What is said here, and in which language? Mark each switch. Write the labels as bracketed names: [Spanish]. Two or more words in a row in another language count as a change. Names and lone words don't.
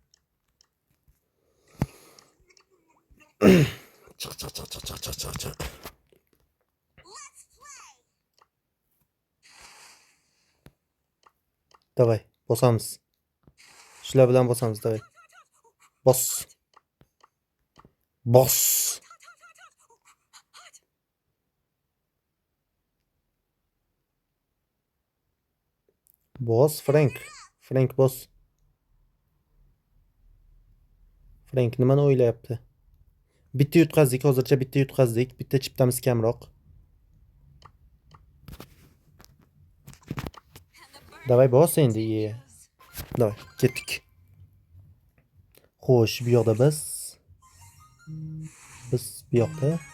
[Uzbek] Chiq. Davay, bosamiz. Shular bilan bosamiz, davay. Bos. Boss Frank. Frank boss. Frank nimani o'ylayapti? Bitta yutqazdik, hozircha bitta yutqazdik. Bitta chiptamiz kamroq. Davay boss endi. Davay, ketdik. Xo'sh, bu yoqda biz bu yoqda.